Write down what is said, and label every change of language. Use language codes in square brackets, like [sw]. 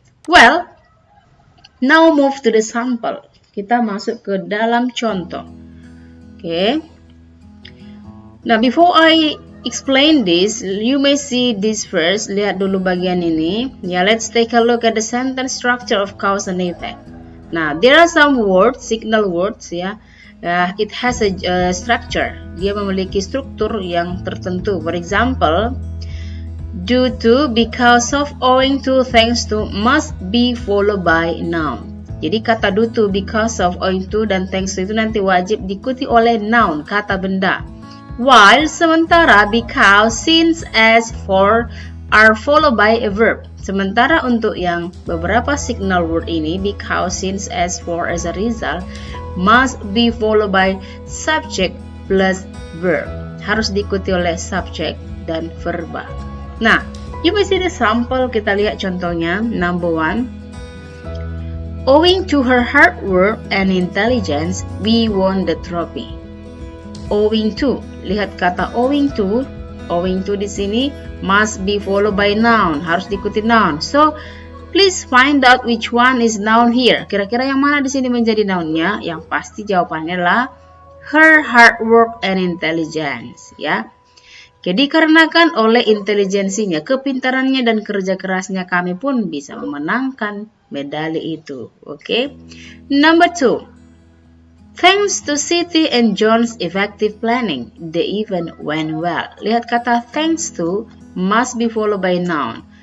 [en] Well, now move to the sample. [id] Kita masuk ke dalam contoh. [en] Okay. Now before I explain this, you may see this first. [id] Lihat dulu bagian ini. [en] Ya, let's take a look at the sentence structure of cause and effect. Nah, there are some words, signal words ya. It has a structure. [id] Dia memiliki struktur yang tertentu. [en] For example, due to, because of, owing to, thanks to, must be followed by noun. [id] Jadi kata due to, because of, owing to, dan thanks to itu nanti wajib diikuti oleh noun, kata benda. [en] While [id] sementara [en] because, since, as, for are followed by a verb. [id] Sementara untuk yang beberapa [en] signal word ini, because, since, as, for, as a result, must be followed by subject plus verb. [id] Harus diikuti oleh subject dan verba. [en] Nah, you may see the sample. [id] Kita lihat contohnya. [en] Number 1. Owing to her hard work and intelligence, we won the trophy. Owing to. [id] Lihat kata [en] owing to. Owing to [id] di sini [en] must be followed by noun. [id] Harus diikuti [en] noun. So, please find out which one is noun here. [id] Kira-kira yang mana di sini menjadi nounnya? Yang pasti jawabannya adalah her hard work and intelligence. Ya. Jadi dikarenakan oleh intelijensinya, kepintarannya dan kerja kerasnya kami pun bisa memenangkan medali itu. [en] Oke. Number 2. Thanks to Siti and John's effective planning, the event went well. [id] Lihat kata [en] thanks to must be followed by noun.